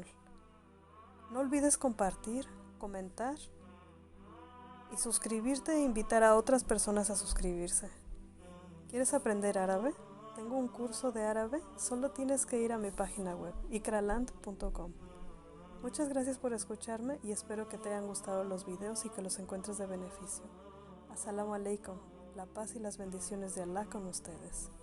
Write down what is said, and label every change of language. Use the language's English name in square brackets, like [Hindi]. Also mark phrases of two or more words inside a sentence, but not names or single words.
[Spanish] No olvides compartir, comentar y suscribirte e invitar a otras personas a suscribirse. ¿Quieres aprender árabe? Tengo un curso de árabe, solo tienes que ir a mi página web, ikraland.com. Muchas gracias por escucharme y espero que te hayan gustado los videos y que los encuentres de beneficio. [Arabic] السلام عليكم, [Spanish] la paz y las bendiciones de Allah con ustedes.